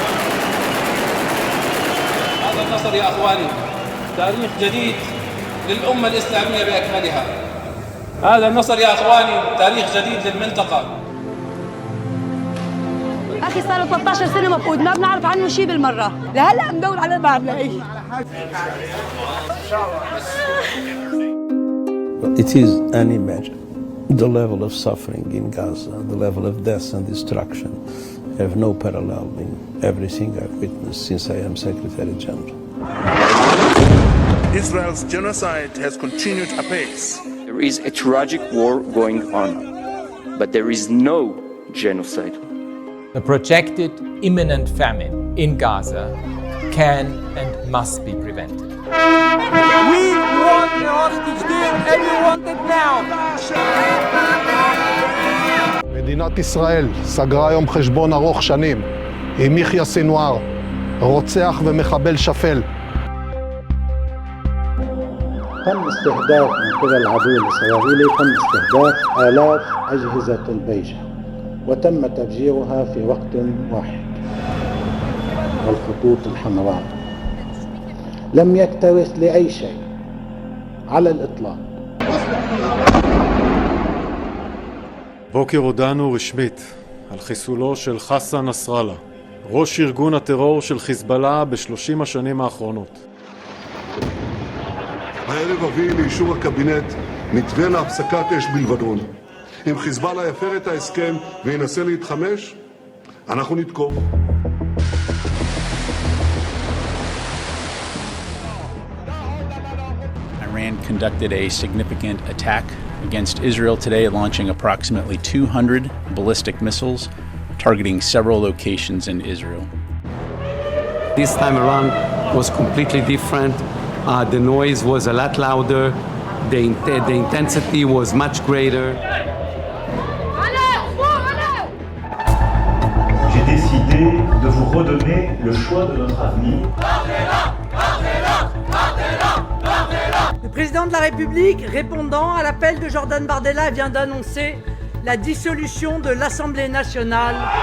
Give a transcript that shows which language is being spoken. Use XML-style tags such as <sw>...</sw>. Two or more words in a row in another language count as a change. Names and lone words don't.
<ar>هذا النصر يا أخواني تاريخ جديد للأمة الإسلامية بأكملها. هذا النصر يا أخواني تاريخ جديد للمنطقة. أخي صار 13 سنة مفقود، ما بنعرف عنه شيء بالمرة، لهلا مدور على ما بنلاقيه.</ar> <en>It is unimaginable. The level of suffering in Gaza, the level of death and destruction have no parallel in everything I've witnessed since I am Secretary General. Israel's genocide has continued apace. There is a tragic war going on, but there is no genocide. The projected imminent famine in Gaza can and must be prevented. We want the hostage deal and we want it now.</en> <he>מדינת ישראל סגרה היום חשבון ארוך שנים עם יחיא סנוואר, רוצח ומחבל שפל.</he> <ar>تم استهداف من قبل العدو الإسرائيلي آلاف أجهزة البيجة وتم تفجيرها في وقت واحد. والخطوط الحمراء لم يكترث لأي شيء على الإطلاق.</ar> <he>בוקר הודענו רשמית על חיסולו של חסן נסראללה, ראש ארגון הטרור של חיזבאללה ב-30 השנים האחרונות. הערב אביא לאישור הקבינט מתווה להפסקת אש בלבנון. אם חיזבאללה יפר את ההסכם וינסה להתחמש, אנחנו נתקוף.</he> <en>Iran conducted a significant attack against Israel today, launching approximately 200 ballistic missiles, targeting several locations in Israel. This time around was completely different. The noise was a lot louder. The intensity was much greater.</en> <fr>J'ai décidé de vous redonner le choix de notre avenir. Le président de la République, répondant à l'appel de Jordan Bardella, vient d'annoncer la dissolution de l'Assemblée nationale.</fr>